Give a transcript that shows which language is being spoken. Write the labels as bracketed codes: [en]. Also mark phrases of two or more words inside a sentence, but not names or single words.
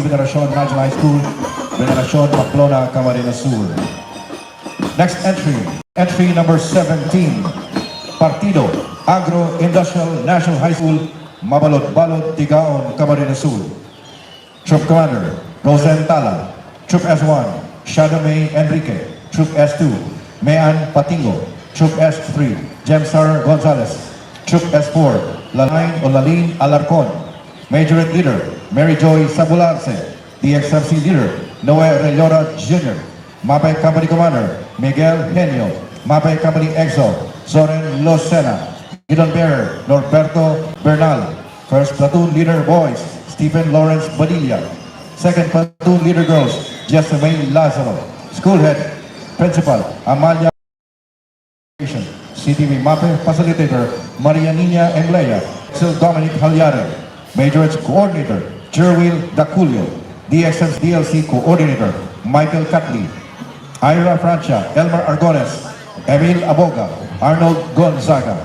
[en] Veneracion National High School, Veneracion, Pamplona, Camarines Sur. Next entry, entry number 17, Partido Agro Industrial National High School, Mabalot-Balot, Tigaon, Camarines Sur. Troop Commander, Rosen Tala. Troop S1, Shadow May Enrique. Troop S2, Mayan Patingo. Troop S3, Jemsar Gonzalez. Troop S4, Lalin Alarcon. Major Leader, Mary Joy Sabularse. DXMC Leader, Noe Relora Jr. MAPE Company Commander, Miguel Henio. MAPE Company EXO, Soren Losena. Guidon Bearer, Norberto Bernal. First Platoon Leader Boys, Stephen Lawrence Badilla. Second Platoon Leader Girls, Jessamine Lazaro. School Head, Principal, Amalia. CTV MAPE Facilitator Maria Nina Englea, Sil Dominic Halyare, Majorage Coordinator Jerwil Daculio, DXM's DLC Coordinator Michael Catley, Ira Francia, Elmer Argones, Emil Aboga, Arnold Gonzaga.